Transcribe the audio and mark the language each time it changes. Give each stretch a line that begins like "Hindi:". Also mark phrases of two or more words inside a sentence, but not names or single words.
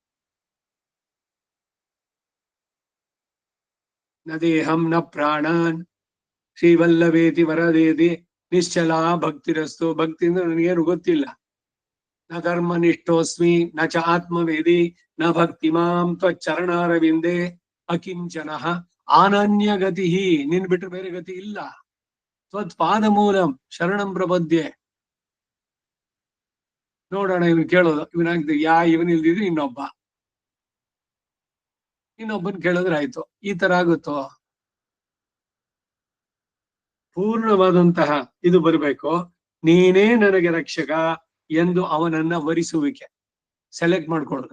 Sanskrit: ನ ದೇಹಂ ನ ಪ್ರಾಣಾನ್ ಶ್ರೀವಲ್ಲವೇತಿ ವರದೇತಿ ನಿಶ್ಚಲ ಭಕ್ತಿರಸ್ತು.
Kannada: ಭಕ್ತಿ ಅಂದ್ರೆ ನನಗೇನು ಗೊತ್ತಿಲ್ಲ.
Sanskrit: ನ ಧರ್ಮನಿಷ್ಠೋಸ್ಮಿ ನ ಚ ಆತ್ಮವೇದಿ ನ ಭಕ್ತಿ ಮಾಂ ತ್ವಚ್ಚರಣಾರವಿಂದೇ ಅಕಿಂಚನ ಅನನ್ಯ ಗತಿ.
Kannada: ನಿನ್ ಬಿಟ್ರೆ ಬೇರೆ ಗತಿ ಇಲ್ಲ.
Sanskrit: ತ್ವತ್ ಪಾದ ಮೂಲಂ ಶರಣಂ ಪ್ರಪದ್ಯೆ.
Kannada: ನೋಡೋಣ, ಇವನು ಕೇಳೋದು, ಇವನಾಗ್ತದೆ ಇವನ್ ಇಲ್ದಿದ್ರೆ ಇನ್ನೊಬ್ಬನ್ ಕೇಳಿದ್ರೆ ಆಯ್ತು. ಈ ತರ ಆಗುತ್ತೋ? ಪೂರ್ಣವಾದಂತಹ ಇದು ಬರಬೇಕು. ನೀನೇ ನನಗೆ ರಕ್ಷಕ ಎಂದು ಅವನನ್ನ ವರಿಸುವಿಕೆ, ಸೆಲೆಕ್ಟ್ ಮಾಡ್ಕೊಳ್ಳೋದು.